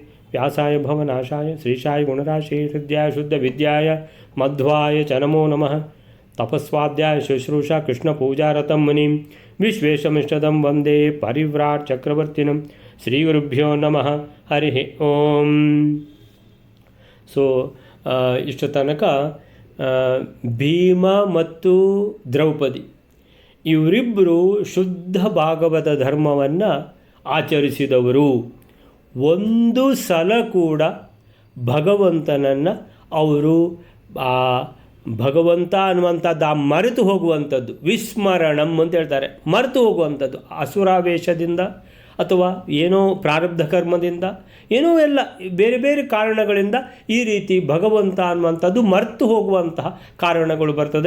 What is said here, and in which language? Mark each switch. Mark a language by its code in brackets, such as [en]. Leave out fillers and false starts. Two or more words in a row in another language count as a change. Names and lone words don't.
[sa] व्यासाय भवनाशाय श्रीशाय गुणराशे हृद्याय शुद्धविद्याय मध्वाय च नमो नमः। तपस्वाध्याय शुश्रूषा कृष्णपूजारतं मुनिं विश्वेशमिष्टदं वन्दे परिव्राट् चक्रवर्तिनं श्रीगुरुभ्यो नमः हरिः ओಂ। [kn] ಸೊ ಇಷ್ಟು ತನಕ ಭೀಮ ಮತ್ತು ದ್ರೌಪದಿ ಇವರಿಬ್ಬರು ಶುದ್ಧ ಭಾಗವತ ಧರ್ಮವನ್ನು ಆಚರಿಸಿದವರು. ಒಂದು ಸಲ ಕೂಡ ಭಗವಂತನನ್ನು ಅವರು ಭಗವಂತ ಅನ್ನುವಂಥದ್ದು ಮರೆತು ಹೋಗುವಂಥದ್ದು, ವಿಸ್ಮರಣಂ ಅಂತ ಹೇಳ್ತಾರೆ, ಮರೆತು ಹೋಗುವಂಥದ್ದು ಅಸುರಾವೇಶದಿಂದ ಅಥವಾ ಏನೋ ಪ್ರಾರಬ್ಧ ಕರ್ಮದಿಂದ ಏನೋ ಎಲ್ಲ ಬೇರೆ ಬೇರೆ ಕಾರಣಗಳಿಂದ ಈ ರೀತಿ ಭಗವಂತ ಅನ್ನುವಂಥದ್ದು ಮರೆತು ಹೋಗುವಂತಹ ಕಾರಣಗಳು ಬರ್ತದೆ.